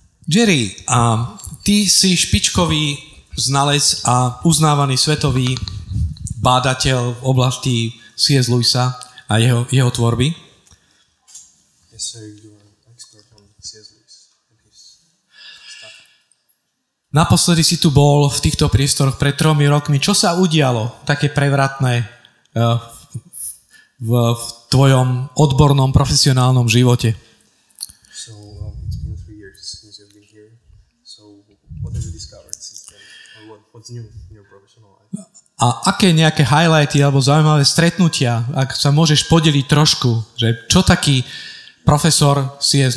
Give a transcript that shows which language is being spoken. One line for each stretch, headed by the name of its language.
Slovak: Jerry, ty si špičkový znalec a uznávaný svetový bádateľ v oblasti C.S. Lewisa a jeho tvorby.
English: Yes, sir, you are an expert on C.S. Lewis and his stuff.
Slovak: Naposledy si tu bol v týchto priestoroch pred 3 rokmi. Čo sa udialo také prevratné v tvojom odbornom, profesionálnom živote?
English: So, it's been 3 years since you've been here. So, what have you discovered since then? Or what's new in your professional life?
Slovak: A aké nejaké highlighty alebo zaujímavé stretnutia, ak sa môžeš podeliť trošku, že čo taký profesor C.S.